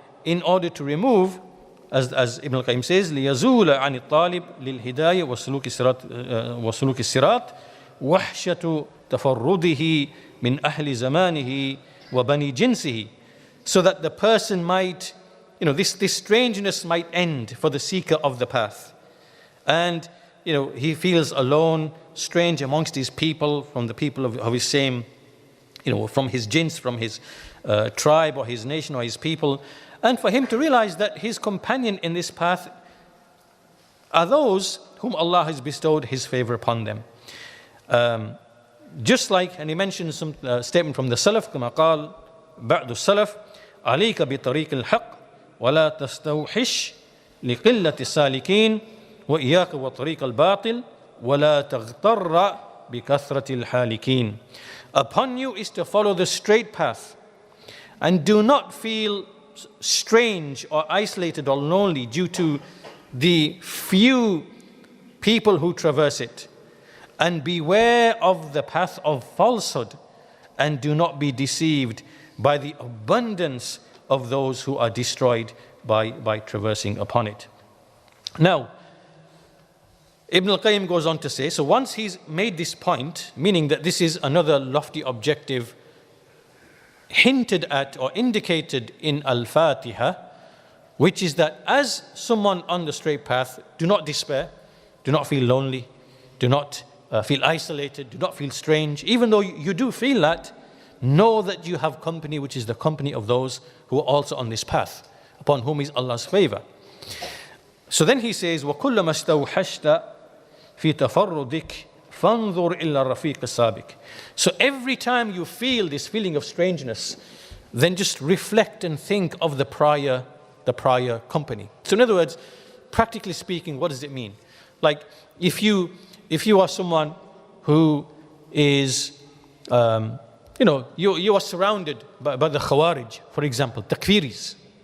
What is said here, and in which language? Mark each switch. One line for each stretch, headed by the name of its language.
English: In order to remove, as Ibn al-Qayyim says,
Arabic: لِيَزُولَ عَنِ الطَّالِبِ لِلْهِدَايَةِ وَسُلُوكِ الصِّرَاطِ وَحْشَةُ تَفَرُّدِهِ مِنْ أَهْلِ زَمَانِهِ وَبَنِي جِنْسِهِ.
English: So that the person might, this strangeness might end for the seeker of the path. And, he feels alone, strange amongst his people, from the people of his same, from his jins, from his tribe or his nation or his people. And for him to realize that his companion in this path are those whom Allah has bestowed His favor upon them. Just like, and he mentions some statement from the Salaf,
Arabic: كما قال بعض السلف عليك بطريق الحق ولا تستوحش لقلة السالكين وإياك وطريق الباطل ولا تغتر بكثرة الحالكين.
English: Upon you is to follow the straight path, and do not feel strange or isolated or lonely due to the few people who traverse it. And beware of the path of falsehood, and do not be deceived by the abundance of those who are destroyed by traversing upon it. Now, Ibn al-Qayyim goes on to say, so once he's made this point, meaning that this is another lofty objective hinted at or indicated in Al-Fatiha, which is that as someone on the straight path, do not despair, do not feel lonely, do not feel isolated, do not feel strange. Even though you do feel that, know that you have company, which is the company of those who are also on this path, upon whom is Allah's favor. So then he says,
Arabic: وَكُلَّمَا اسْتَوْحَشْتَ فِي تَفَرُّدِكَ فَانظُرْ إِلَّا الرَّفِيقِ السَّابِقِ.
English: So every time you feel this feeling of strangeness, then just reflect and think of the prior company. So in other words, practically speaking, what does it mean? Like if you are someone who is, you are surrounded by the Khawarij, for example, Takfiris.